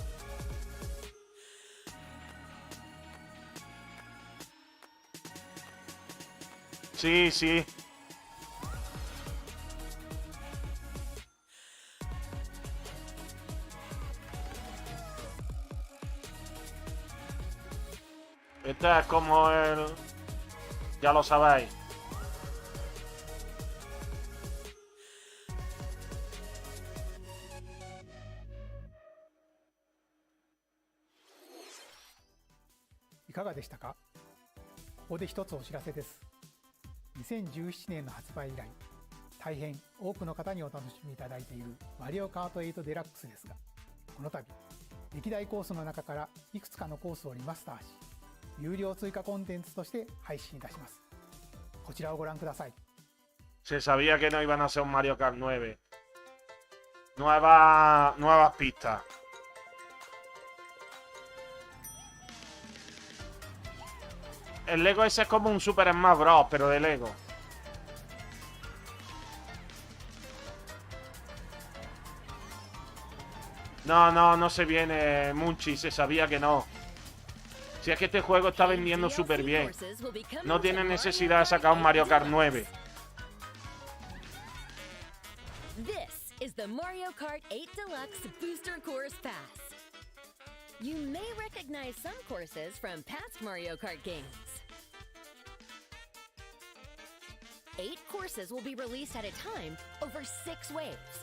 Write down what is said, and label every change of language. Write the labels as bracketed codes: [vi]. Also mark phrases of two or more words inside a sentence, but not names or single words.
[es] Sí, sí. Este es como el... Ya lo sabéis. [ja] いかがでしたか？ここで一つお知らせです。2017年の発売以来、大変多くの方にお楽しみいただいているマリオカート8デラックスですが、この度歴代コースの中からいくつかのコースをリマスターし、有料追加コンテンツとして配信いたします。こちらをご覧ください。 [es] Se sabía que no iban a ser un Mario Kart 9. nuevas pistas. El Lego ese es como un Super Smash Bros, pero de Lego. No se viene, Munchi, se sabía que no. Si es que este juego está vendiendo súper bien. No tiene necesidad de sacar un Mario Kart 9. [en] This is the Mario Kart 8 Deluxe Booster Course Pass. You may recognize some courses from past Mario Kart games. 8 courses will be released at a time over 6 waves.